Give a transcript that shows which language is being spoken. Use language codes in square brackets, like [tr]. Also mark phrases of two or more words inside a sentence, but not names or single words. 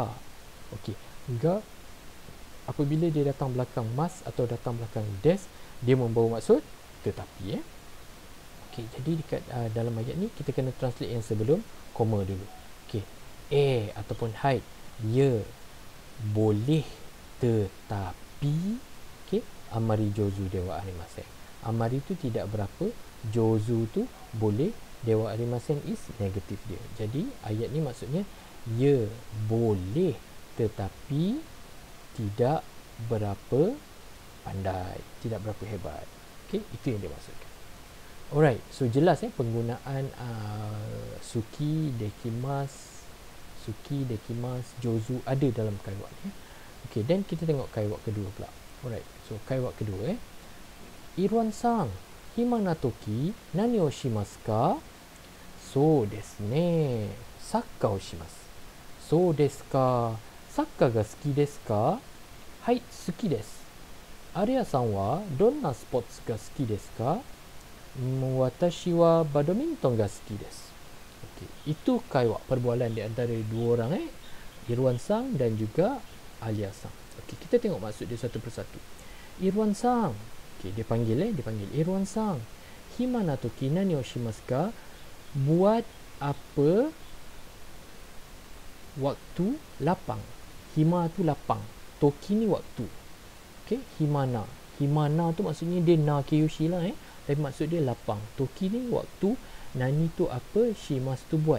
[ms] Okey, ga apabila dia datang belakang mas atau datang belakang des, dia membawa maksud tetapi. Okey, jadi dekat dalam ayat ni kita kena translate yang sebelum koma dulu. Okey, ataupun hai, ya, boleh, tetapi. Okey, [ja] あまり上手ではありません. [ms] Amari tu tidak berapa, jozu tu boleh, [ja] ではありません [ms] is negatif dia. Jadi ayat ni maksudnya ya, boleh, tetapi tidak berapa pandai, tidak berapa hebat. Okey, itu yang dia maksudkan. Alright, so jelas penggunaan suki, dekimas, jozu ada dalam kaiwa ni. Okey, dan kita tengok kaiwa kedua pula. Alright, so kaiwa kedua Irwan-san, [ja] 暇な時何をしますか? そうですね、サッカーをします. そうですか、サッカーが好きですか? はい、好きです. Arya-sanはどんなスポーツが好きですか? 私はバドミントンが好きです. [ms] Okey, itu kaiwa, perbualan di antara dua orang Irwan-san dan juga Arya-san. Okey, kita tengok maksud dia satu persatu. Irwan-san. Okey, dia panggil Irwan-san. [ja] 暇な時何をしますか? [ms] Buat apa waktu lapang. Hima tu lapang, toki ni waktu. Okey, himana tu maksudnya dia na kyushi lah. tapi maksud dia lapang. Toki ni waktu, nani tu apa, shimasu tu buat.